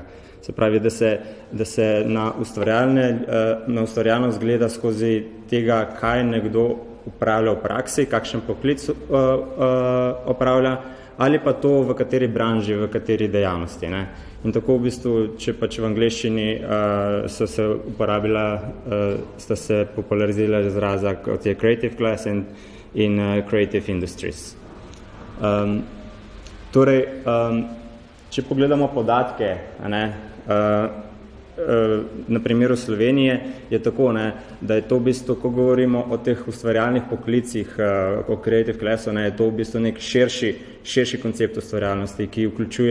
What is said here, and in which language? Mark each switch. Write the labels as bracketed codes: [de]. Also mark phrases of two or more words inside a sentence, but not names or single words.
[sl] Se pravi, da se na ustvarjalnost gleda skozi tega, kaj nekdo upravlja v praksi, kakšen poklic opravlja, ali pa to, v kateri branži, v kateri dejavnosti. In tako v bistvu, če pač v angleščini sta se popularizirala izraza, kot je [en] creative class [sl] in [en] creative industries. [sl] Torej, če pogledamo podatke, na primeru Slovenije je tako, da je to v bistvu, ko govorimo o teh ustvarjalnih poklicih, o [en] creative classu, [sl] je to v bistvu nek širši koncept ustvarjalnosti, ki vključuje